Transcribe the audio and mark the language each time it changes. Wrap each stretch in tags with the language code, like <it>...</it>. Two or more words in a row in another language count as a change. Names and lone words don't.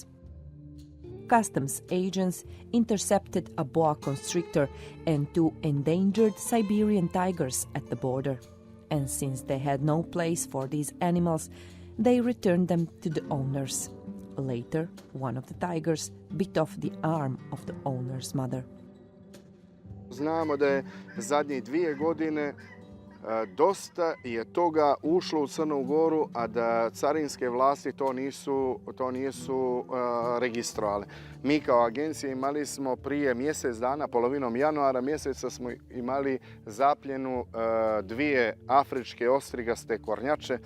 <en>Customs agents intercepted a boa constrictor and 2 endangered Siberian tigers at the border. And since they had no place for these animals, they returned them to the owners. Later, one of the tigers bit off the arm of the owner's mother.</en> <sr>Znamo da je zadnjih 2 godine dosta je toga ušlo u Crnu Goru, a da carinske vlasti to nisu registrovale. Mi kao agencija imali smo prije mjesec dana, polovinom januara mjeseca smo imali zapljenu 2 afričke ostrigaste kornjače.</sr>